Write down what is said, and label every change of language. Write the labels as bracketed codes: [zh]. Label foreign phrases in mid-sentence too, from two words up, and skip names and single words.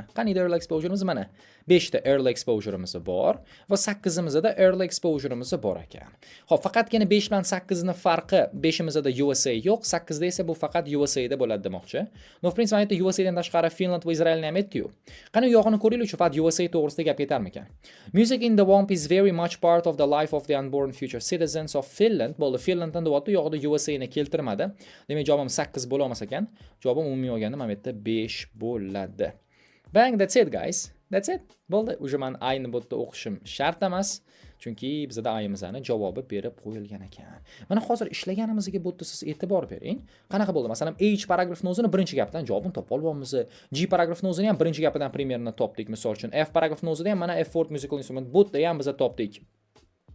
[uz] Qaniydi [en] early exposure'imiz [uz] mana 5 ta [en] early exposure'imiz [uz] bor va 8imizda [en] early exposure'imiz [uz] bor ekan. Xo'p, faqatgina 5 bilan 8 ning farqi 5imizda USA yo'q, 8 da esa bu faqat USA da bo'ladi demoqchi. No, [ru] в принципе, [uz] aytdi USA dan tashqari Finland va Israelni ham aytdi-yu. Qani u yog'ini ko'raylik, faqat USA to'g'risida gap ketarmikan. [en] Music in the womb is very much part of the life of the unborn future citizens of Finland. [uz] Bo'ldi, Finlanddan deyapti, u yoqda USA ni keltirmadi. Demak, javobim 8 bo'la olmas ekan. Javobim umumiy olganda mana bu yerda 5 bo'ladi. [en] Bang, that's it guys. That's it. [uz] Bo'ldi. Uje men ayni bu yerda o'qishim shart emas. Chunki bizda ayimizani javobi berib qo'yilgan ekan. Mana hozir ishlaganimizga bu yerda siz e'tibor bering. Qanaqa bo'ldi? Masalan, H paragrafni o'zini birinchi gapdan javobini topa olganmiz. G paragrafni o'zini ham birinchi gapidan primerni topdik, misol uchun. F paragrafni o'zida ham mana F4 [en] musical instrument [uz] bu yerda ham biz topdik.